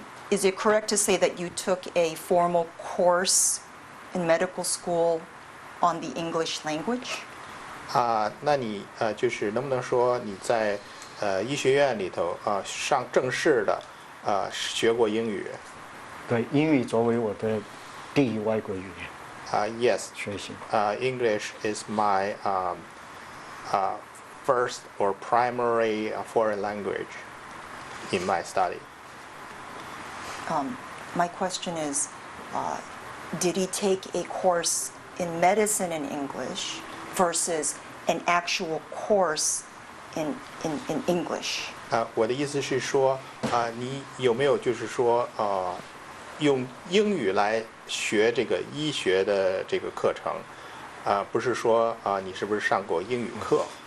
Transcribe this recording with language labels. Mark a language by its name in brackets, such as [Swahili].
[English] Is it correct to say that you took a formal course in medical school on the English language? [Chinese] 那你就是能不能说你在医学院里头上正式的学过英语？对，英语作为我的第一外国语言。 [English] Yes. [Chinese] 学习。 [English] English is my first or primary foreign language in my study. My question is, did he take a course in medicine in English versus an actual course in English? [Chinese] 我的意思是说，你有没有就是说用英语来学这个医学的这个课程？不是说你是不是上过英语课？